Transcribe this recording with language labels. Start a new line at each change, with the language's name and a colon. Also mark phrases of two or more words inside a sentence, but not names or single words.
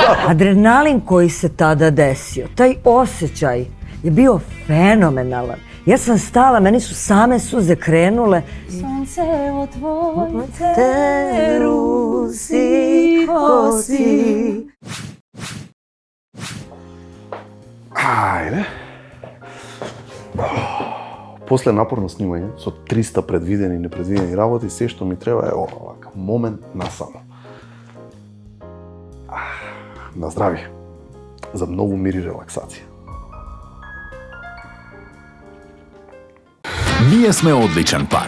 Serbian: Adrenalin koji se tada desio, taj osjećaj je bio fenomenalan. Ja sam stala, meni su same suze krenule.
Macedonian: Sunce o tvoj Te rusi kosi. Ajde. После напорно снимање, со 300 предвидени и непредвидени работи, се што ми треба е овака момент насамо. На здравје. За многу мир и релаксација. Ние сме одличен пар.